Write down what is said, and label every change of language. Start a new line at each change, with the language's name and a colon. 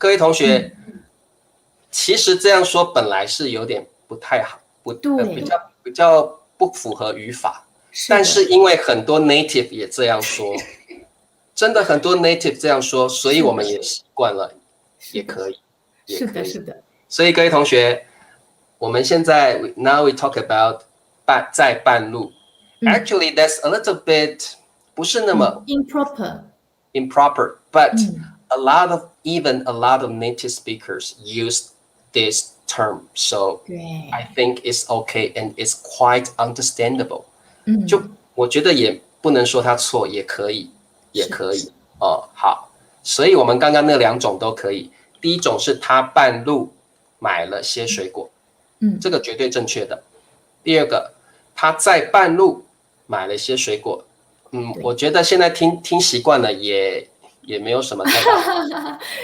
Chinese: 各位同学，其实这样说本来是有点不太好，比较不符合语法，但是因为很多 native 也这样说。真的很多 native 这样说，所以我们也习惯了，也可以。是的。所以各位同学，我们现在
English: now we talk about
Chinese: 在半路。
English: Actually, that's a little bit
Chinese: 不是那么
English: improper, but even a lot of native speakers use this term, so I think it's okay and it's quite understandable.
Chinese: 就我觉得也不能说它错，也可以哦。好，所以我们刚刚那两种都可以。第一种是他半路买了些水果，这个绝对正确的。第二个，他在半路买了些水果，我觉得现在听习惯了也没有什么太大，